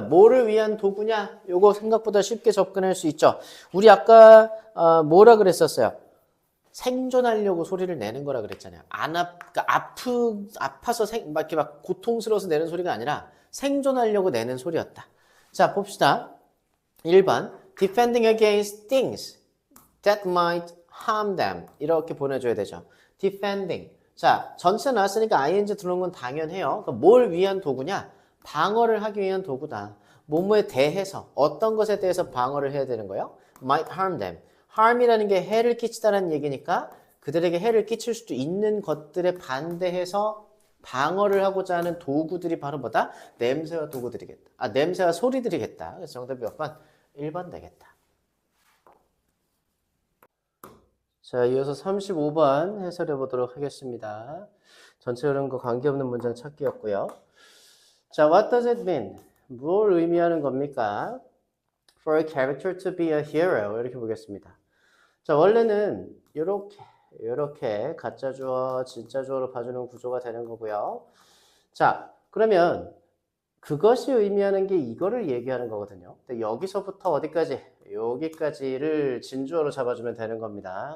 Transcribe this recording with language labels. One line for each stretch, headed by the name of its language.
Korean: 뭐를 위한 도구냐? 요거 생각보다 쉽게 접근할 수 있죠. 우리 아까 뭐라 그랬었어요? 생존하려고 소리를 내는 거라 그랬잖아요. 그러니까 아파서 막 이렇게 막 고통스러워서 내는 소리가 아니라 생존하려고 내는 소리였다. 자, 봅시다. 1번.
English: Defending against things that might harm them.
Korean: 이렇게 보내줘야 되죠. Defending. 자, 전체 나왔으니까 ing 들어오는 건 당연해요. 그러니까 뭘 위한 도구냐? 방어를 하기 위한 도구다. 뭐뭐에 대해서 어떤 것에 대해서 방어를 해야 되는 거예요?
English: Might harm them.
Korean: harm이라는 게 해를 끼치다라는 얘기니까 그들에게 해를 끼칠 수도 있는 것들에 반대해서 방어를 하고자 하는 도구들이 바로 뭐다? 냄새와 도구들이겠다. 냄새와 소리들이겠다. 그래서 정답이 몇 번? 1번 되겠다. 자, 이어서 35번 해설해 보도록 하겠습니다. 전체 흐름과 관계없는 문장 찾기였고요. 자,
English: what does it mean?
Korean: 뭘 의미하는 겁니까?
English: For a character to be a hero.
Korean: 이렇게 보겠습니다. 자, 원래는 이렇게 가짜 주어, 진짜 주어로 봐주는 구조가 되는 거고요. 자, 그러면 그것이 의미하는 게 이거를 얘기하는 거거든요. 근데 여기서부터 어디까지? 여기까지를 진주어로 잡아주면 되는 겁니다.